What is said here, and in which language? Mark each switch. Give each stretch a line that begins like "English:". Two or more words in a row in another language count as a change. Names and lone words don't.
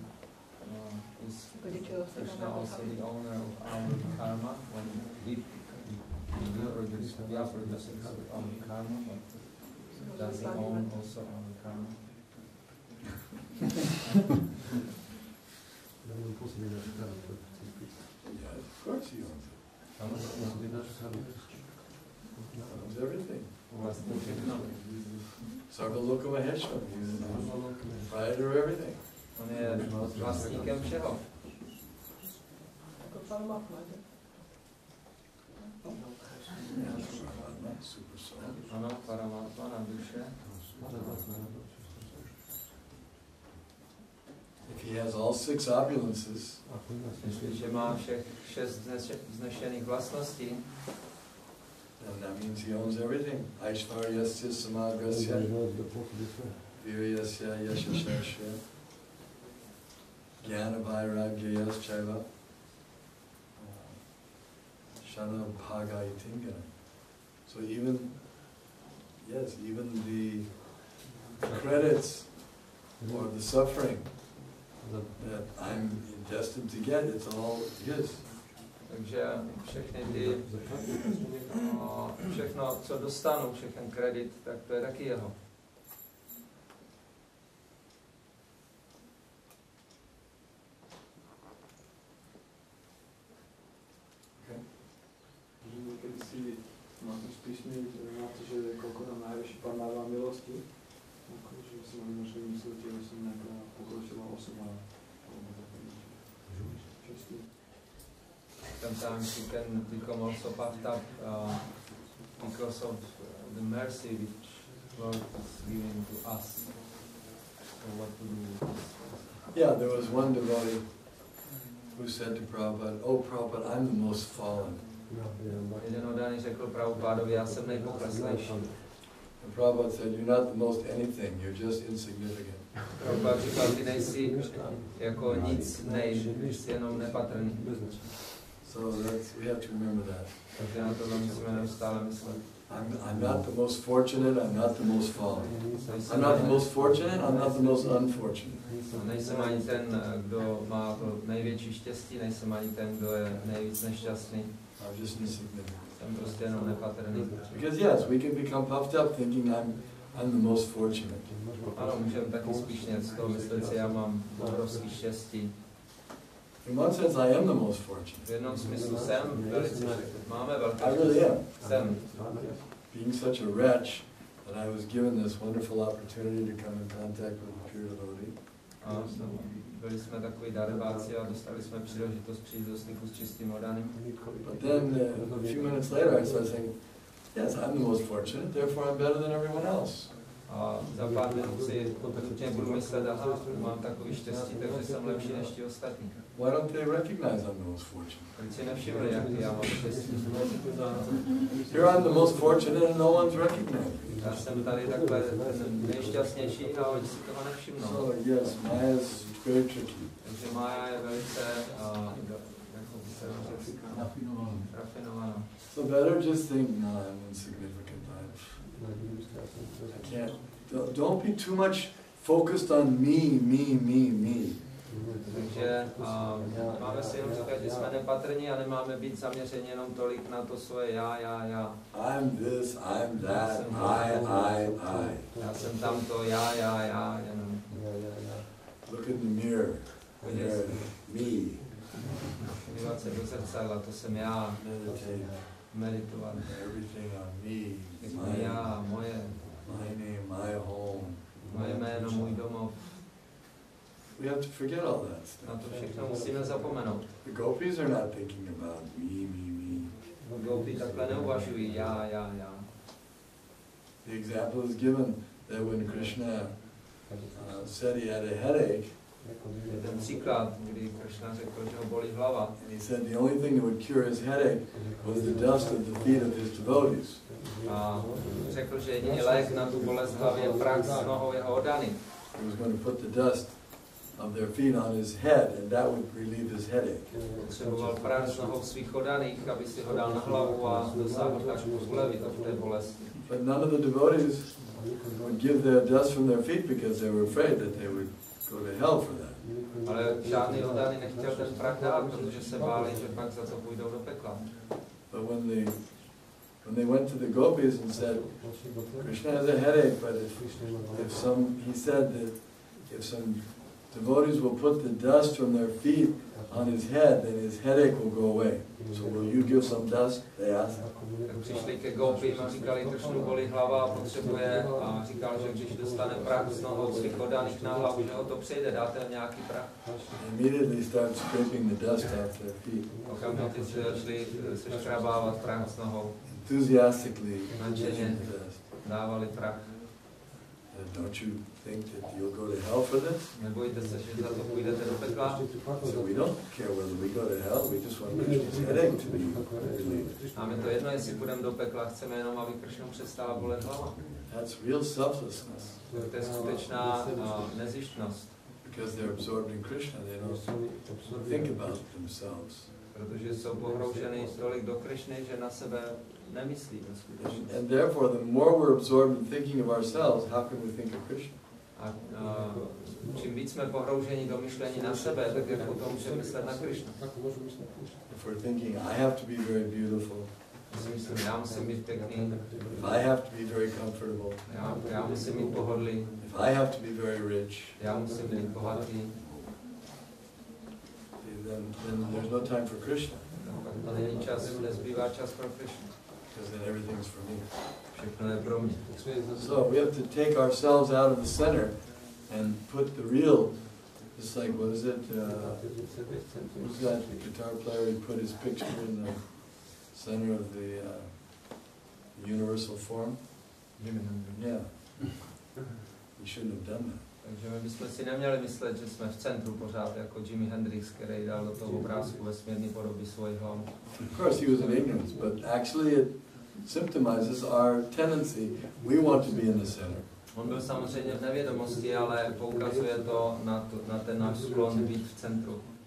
English: Is Krishna also the owner of our karma? When we are producing our karma, but does he own also our karma? Yeah, of course he owns it. He owns everything.
Czech: Vlastní všechno.
Sanskrit: Sarva Loka Maheshwara.
English: He's the proprietor of everything.
Czech: On je vlastníkem všeho. Jako Paramatma, že?
English: Super soul.
Czech: Ano, Paramatma na duše.
English: If he has all 6 opulences,
Czech: Jestliže má všech 6 vznešených vlastností,
English: then that means he owns everything.
Sanskrit: Aishvaryasya samagrasya, viryasya yashashasya, jnana vairagyayas chaiva, shana bhaga itingana.
English: So even the credits or the suffering that I'm destined to get, it's all his.
Czech: takže všechno, co dostanu, všechen kredit, tak to je taky jeho. Někdy si máte spíš na to,
Slovak: že koľko nám najvyšší Pán dává milosti, ako že si mám možno myslíte, že som nejaká pokročilá osoba, alebo také častý.
English: Sometimes you can become also puffed up because of the mercy which Lord is giving to us. what to do. Yeah, there was one devotee who said to Prabhupada, "Oh Prabhupada, I'm the most fallen."
Czech: Jeden oddaný řekl Prabhupádovi, já jsem nejpokleslejší.
English: And Prabhupada said, "You're not the most anything, you're just insignificant."
Czech: Prabhupád říkal, ty nejsi jako nic, jsi jenom nepatrný.
English: So we have to remember that.
Czech: Takže na to musíme neustále myslet.
English: I'm not the most fortunate, I'm not the most fallen. I'm not the most fortunate, I'm not the most unfortunate.
Czech: Nejsem ani ten, kdo má to největší štěstí, nejsem ani ten, kdo je nejvíc nešťastný.
English: I'm just insignificant.
Czech: Jsem prostě jenom nepatrný.
English: Because yes, we can become puffed up thinking I'm the most fortunate.
Czech: Ano, můžeme taky spíš něco z toho myslet si, já mám obrovský štěstí.
English: In one sense, I am the most fortunate.
Czech: V jednom smyslu jsem velice, máme velké
English: I really am.
Czech: jsem.
English: Being such a wretch that I was given this wonderful opportunity to come in contact with a pure devotee.
Czech: A byli jsme takový darebáci a dostali jsme příležitost přijít do styku s čistým oddaným.
English: But then a few minutes later I started saying, yes, I'm the most fortunate, therefore I'm better than everyone else.
Czech: A za pár minut si postupně budu myslet, aha, mám takový štěstí, takže jsem lepší než ti ostatní.
English: Why don't they recognize I'm the most fortunate?
Czech: Proč si nevšimli, jaký já mám štěstí?
English: Here I'm the most fortunate and no one's recognized me.
Czech: Já jsem tady takhle nejšťastnější a oni si toho nevšimnou.
English: So yes, Maya is very tricky.
Czech: Takže Maya je velice rafinovaná.
English: So better just think, no, I'm insignificant. I can't. Don't be too much focused on me.
Czech: Takže máme si jenom říkat, že jsme nepatrní a nemáme být zaměřeni jenom tolik na to svoje já.
English: I'm this, I'm that, I.
Czech: Já jsem tamto, já, jenom.
English: Look in the mirror. Me.
Czech: Dívat se do zrcadla, to jsem já. Meditovat.
English: Everything on me.
Czech: Všechno já, moje.
English: My name, my home.
Czech: Moje jméno, můj domov.
English: We have to forget all that stuff.
Czech: Na to všechno musíme zapomenout.
English: The gopis are not thinking about me.
Czech: Gopi takhle neuvažují, já.
English: The example is given that when Krishna said he had a headache,
Czech: je ten příklad, kdy Krishna řekl, že ho bolí hlava.
English: and he said the only thing that would cure his headache was the dust of the feet of his devotees.
Czech: A řekl, že jediný lék na tu bolest hlavy je prach z nohou jeho oddaných.
English: He was going to put the dust of their feet on his head, and that would relieve his headache.
Czech: Potřeboval prach z nohou svých oddaných, aby si ho dal na hlavu a dosáhl tak ulevit od té bolesti.
English: But none of the devotees would give their dust from their feet because they were afraid that they would go to hell for that.
Czech: Ale žádný oddaný nechtěl ten prach dát, protože se báli, že pak za to půjdou do pekla.
English: But when they went to the gopis and said, Krishna has a headache, but he said that if some devotees will put the dust from their feet on his head, then his headache will go away. So will you give some dust? They asked.
Czech: Tak přišli ke gopím a říkali, Krishnu bolí hlava a potřebuje, a říkal, že když dostane prach z nohou svých oddaných na hlavu, že ho to přejde, dáte nějaký prach.
English: Immediately start scraping the dust off their feet.
Czech: Okamžitě si začali se škrabávat prach z nohou.
English: Enthusiastically
Czech: nadšeně dávali prach.
English: Don't you think that you'll go to hell for this?
Czech: Nebojte se, že za to půjdete do pekla.
English: So we don't care whether we go to hell, we just want Krishna's headache to be relieved.
Czech: Máme to jedno, jestli půjdeme do pekla, chceme jenom, aby Krishnu přestala bolet hlava.
English: That's real selflessness.
Czech: To je skutečná nezištnost.
English: Because they're absorbed in Krishna, they don't think about themselves.
Czech: Protože jsou pohrouženy tolik do Krishny, že na sebe nemyslí.
English: And therefore, the more we're absorbed in thinking of ourselves, how can we think of Krishna?
Czech: A čím víc jsme pohrouženi do myšlení na sebe, tak jak potom můžeme myslet na Krishnu.
English: If we're thinking, I have to be very beautiful.
Czech: Já musím být pěkný.
English: If I have to be very comfortable.
Czech: Já musím mít pohodlí.
English: If I have to be very rich.
Czech: Já musím být bohatý.
English: Then there's no time for Krishna.
Czech: To není čas, nezbývá čas pro Krishnu.
English: Because then everything's for me.
Czech: Všechno je pro mě.
English: So we have to take ourselves out of the center and put the real, just like, what is it, who's that guitar player, he put his picture in the center of the universal form? Yeah. We shouldn't have done that.
Czech: Takže my bychom si neměli myslet, že jsme v centru pořád, jako Jimi Hendrix, který dal do toho obrázku vesmírný podoby svoji hlavu.
English: Of course, he was in ignorance, but actually it symptomizes our tendency. We want to be in the center.
Czech: On byl samozřejmě v nevědomosti, ale poukazuje to na ten náš sklon být v centru.